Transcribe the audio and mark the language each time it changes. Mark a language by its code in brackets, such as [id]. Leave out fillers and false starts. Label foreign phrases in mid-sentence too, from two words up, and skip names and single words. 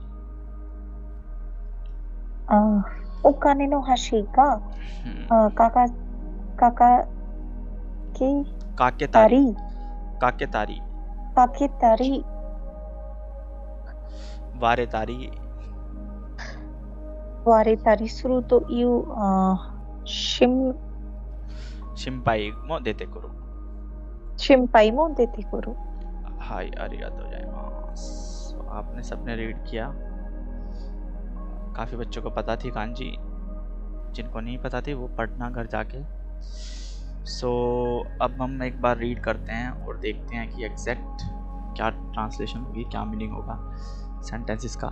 [ja] お金の箸がかけたり割れたりするという心配も出てくる。はい、ありがとうございます。 [hi] आपने सबने रीड किया। काफ़ी बच्चों को पता थी कांजी, जिनको नहीं पता थी वो पढ़ना घर जाके। अब हम एक बार रीड करते हैं और देखते हैं कि एग्जैक्ट क्या ट्रांसलेशन होगी, क्या मीनिंग होगा सेंटेंसेस का।